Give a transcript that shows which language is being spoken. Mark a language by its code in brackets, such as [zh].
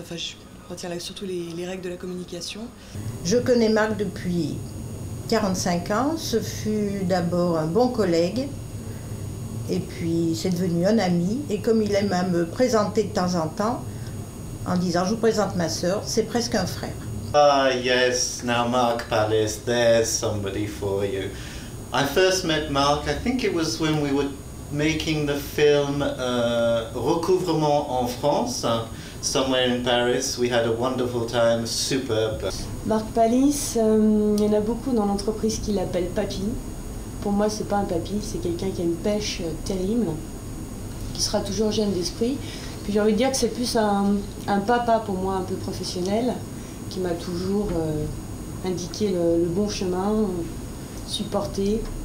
[fr] Enfin, je retiens là surtout les règles de la communication. Je connais Marc depuis 45 ans. Ce fut d'abord un bon collègue. Et puis c'est devenu un ami, et comme il aime à me présenter de temps en temps, en disant je vous présente ma sœur, c'est presque un frère. [en] Ah yes, now Marc Pallis, there's somebody for you. I first met Marc, I think it was when we were making the film Recouvrement en France, somewhere in Paris. We had a wonderful time, superbe. [fr] Marc Pallis, il y en a beaucoup dans l'entreprise qui l'appellent Papy. Pour moi, c'est pas un papy, c'est quelqu'un qui a une pêche terrible, qui sera toujours jeune d'esprit. Puis j'ai envie de dire que c'est plus un papa pour moi, un peu professionnel, qui m'a toujours indiqué le bon chemin, supporté.